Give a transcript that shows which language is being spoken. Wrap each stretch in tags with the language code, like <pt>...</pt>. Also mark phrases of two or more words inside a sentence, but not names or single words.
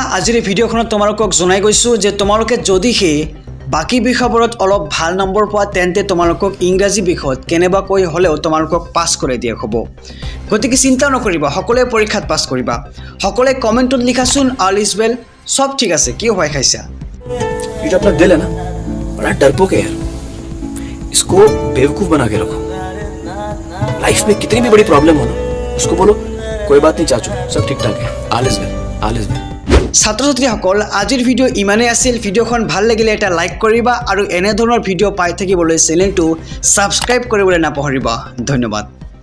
<as>আজিৰ এই ভিডিঅ'খনত তোমালোকক জনাই গৈছোঁ যে তোমালোকে যদিহে বাকী বিষয়বোৰত অলপ ভাল নম্বৰ পোৱা তেন্তে তোমালোকক ইংৰাজী বিষয়ত কেনেবাকৈ হ'লেও তোমালোকক পাছ কৰাই দিয়া হ'ব। গতিকে চিন্তা নকৰিবা, সকলোৱে পৰীক্ষাত পাছ কৰিবা। সকলোৱে কমেণ্টত লিখাচোন</as> <en>All is well,</en> <as>চব ঠিক আছে। কি ভয় খাইছা?</as> <hi>ये जो अपना दिल है ना, बड़ा डरपोक है यार। इसको बेवकूफ बना के रखो। लाइफ में कितनी भी बड़ी प्रॉब्लम हो ना, उसको बोलो कोई बात नहीं चाचू, सब ठीक ठाक है,</hi> <en>All is well, all is well.</en> <as>ছাত্ৰ ছাত্ৰীসকল, আজিৰ ভিডিঅ' ইমানেই আছিল। ভিডিঅ'খন ভাল লাগিলে এটা লাইক কৰিবা আৰু এনেধৰণৰ ভিডিঅ' পাই থাকিবলৈ চেনেলটো ছাবস্ক্ৰাইব কৰিবলৈ নাপাহৰিবা। ধন্যবাদ।</as>